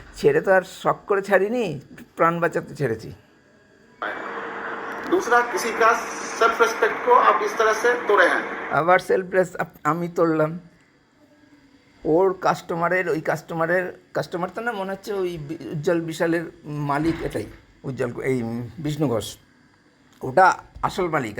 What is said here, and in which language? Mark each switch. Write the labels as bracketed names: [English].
[Bangla] ছেড়ে তো আর শখ করে ছাড়িনি, প্রাণ বাঁচাতে ছেড়েছি। [Hindi] दूसरा, किसी का सेल्फ रिस्पेक्ट को आप इस तरह से तोड़े हैं। [Bangla] আবার আমি তুললাম। ওর কাস্টমার তো না, মনে হচ্ছে ওই উজ্জ্বল বিশালের মালিক, এটাই উজ্জ্বল, এই বিষ্ণু ঘোষ, ওটা আসল মালিক।